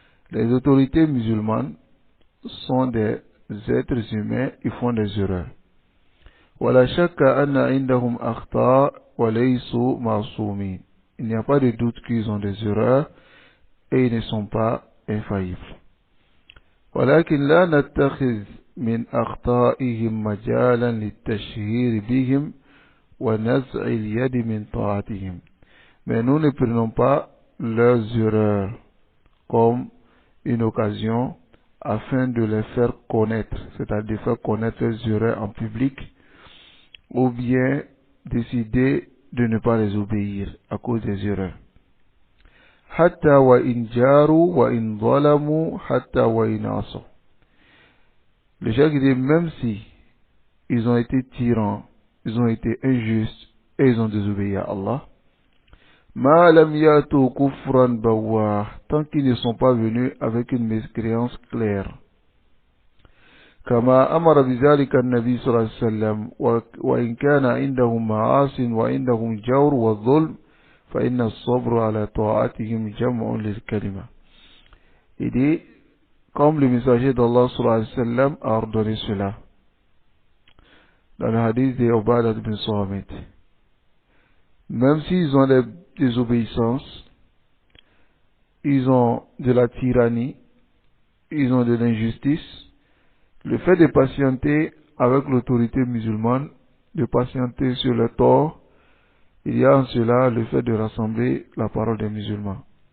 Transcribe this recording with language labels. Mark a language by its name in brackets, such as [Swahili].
[French] Les autorités musulmanes sont des êtres humains, ils font des erreurs. [Arabic] وَلَا شَكَّ أَنَّ عِنْدَهُمْ أَخْطَاءَ وَلَيْسُوا مَعْصُومِينَ. [French] Il n'y a pas de doute qu'ils ont des erreurs et ils ne sont pas infaillibles. [Arabic] ولكن لا نتخذ من أخطائهم مجالا للتشهير بهم ونزع اليد من طاعتهم. [French] Mais nous ne prenons pas leurs erreurs comme une occasion afin de les faire connaître, c'est-à-dire de faire connaître leurs erreurs en public, ou bien décider de ne pas les obéir à cause des erreurs. [Arabic] حتى وإن جاروا وإن ظلموا حتى وإن عصوا. [French] Le Cheikh dit: même si ils ont été tyrans, ils ont été injustes et ils ont désobéi à Allah, [Arabic] ما لم يأتوا كفرا بواح, [French] tant qu'ils ne sont pas venus avec une mécréance claire. [Arabic] كما أمر بذلك النبي صلى الله عليه وسلم وإن كان عندهم معاصٍ وعندهم جور والظلم فإن الصبر على طاعتهم جمع للكلمة. [French] Il dit, comme le messager d'Allah sallallahu alayhi wa sallam a ordonné cela, dans le hadith de Ubadah bin Samit, même s'ils ont des désobéissances, ils ont de la tyrannie, ils ont de l'injustice, le fait de patienter avec l'autorité musulmane, de patienter sur le tort, il y a en cela le fait de rassembler la parole des musulmans.